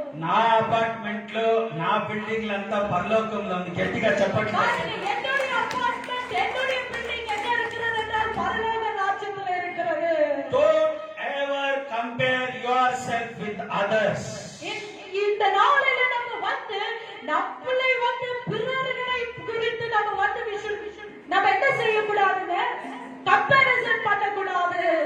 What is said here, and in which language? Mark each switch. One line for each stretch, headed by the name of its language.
Telugu: నా అపార్ట్మెంట్ లో నా బిల్డింగ్లంతా పరలోకంలో ఉంది. గట్టిగా చెప్పట్లేదు.
Tamil: பாருங்க, என்னுடைய அபார்ட்மெண்ட், என்னுடைய பில்டிங் எங்க இருக்கிறது என்றால் பரலோக ராஜ்யத்தில் இருக்கிறது.
English: Don't ever compare yourself with others.
Tamil: இந்த நாளில நம்ம வந்து நம்மளை வந்து பிறர்களை குறித்து நம்ம வந்து நம்ம என்ன செய்யக்கூடாதுங்க, கம்பேரிசன் பண்ணக்கூடாது.